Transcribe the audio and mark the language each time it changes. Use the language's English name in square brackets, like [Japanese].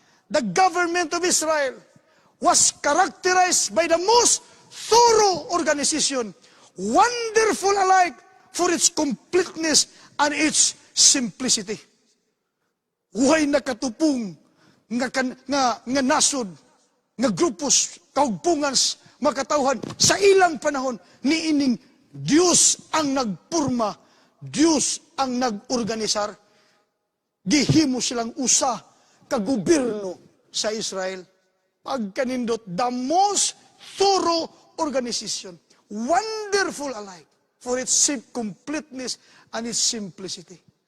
[English] The government of Israel was characterized by the most thorough organization, wonderful alike for its completeness and its simplicity. [Cebuano] Huway nakatupong nga nasod, nga grupos, kaugpungan, makatawhan sa ilang panahon ni ining Diyos ang nagpurma, Diyos ang nag-organisar. Gihimo silang usa ka gobyerno sa Israel. Pagkanindot, [English] the most thorough organization, wonderful alike for its completeness and its simplicity.